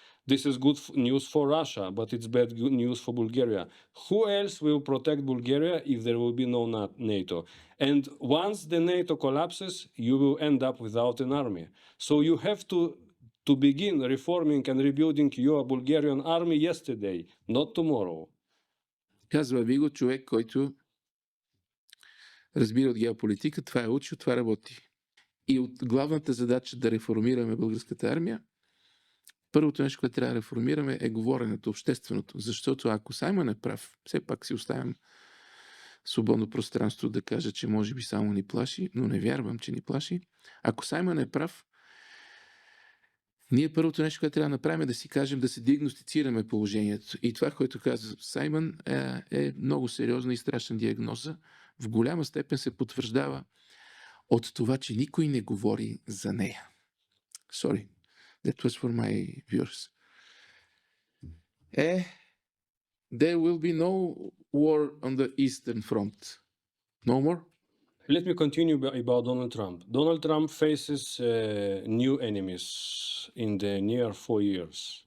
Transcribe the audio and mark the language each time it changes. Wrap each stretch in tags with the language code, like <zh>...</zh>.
<en>This is good news for Russia, but it's bad news for Bulgaria. Who else will protect Bulgaria if there will be no NATO? And once the NATO collapses, you will end up without an army. So you have to begin reforming and rebuilding your Bulgarian army yesterday, not tomorrow.</en> <bg>Казва ви го човек, който разбира от геополитика, това е учил, това работи. И от главната задача да реформираме българската армия, първото нещо, което трябва да реформираме, е говоренето, общественото. Защото ако Саймън е прав, все пак си оставям свободно пространство да кажа, че може би само ни плаши, но не вярвам, че ни плаши. Ако Саймън е прав, ние първото нещо, което трябва да направим, е да си кажем, да се диагностицираме положението. И това, което каза Саймън, е много сериозна и страшна диагноза. В голяма степен се потвърждава от това, че никой не говори за нея.</bg> <en>Sorry, that was for my viewers. There will be no war on the Eastern Front. No more? Let me continue about Donald Trump. Donald Trump faces new enemies in the near 4 years.</en>